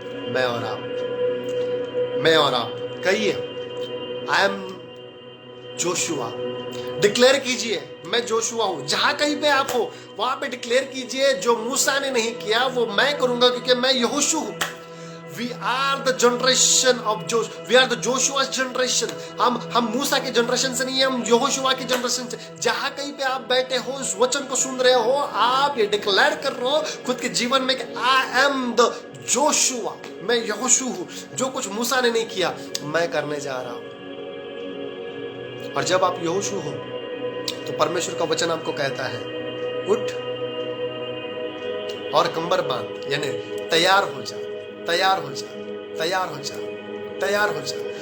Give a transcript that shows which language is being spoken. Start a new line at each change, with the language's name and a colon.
Hindi: मैं और आप, मैं और आप। कहिए
English: I am Joshua.
Hindi: डिक्लेयर कीजिए मैं जोशुआ हूं। जहां कहीं पे आप हो वहां पे डिक्लेयर कीजिए जो मूसा ने नहीं किया वो मैं करूंगा, क्योंकि मैं यहोशू हूं।
English: We are the generation of Joshua. We are the Joshua's generation.
Hindi: हम मूसा के जनरेशन से नहीं है, हम यहोशुआ की जनरेशन से। जहां कहीं पे आप बैठे हो, इस वचन को सुन रहे हो, आप ये डिक्लेयर कर रहे हो खुद के जीवन में कि
English: I am the Joshua,
Hindi: मैं यहोशू हूं। जो कुछ मूसा ने नहीं किया मैं करने जा रहा हूं। और जब आप यहोशू हो तो परमेश्वर का वचन आपको कहता है उठ और कमर बांध, यानी तैयार हो जा, तैयार हो जा, तैयार हो जा, तैयार हो जा।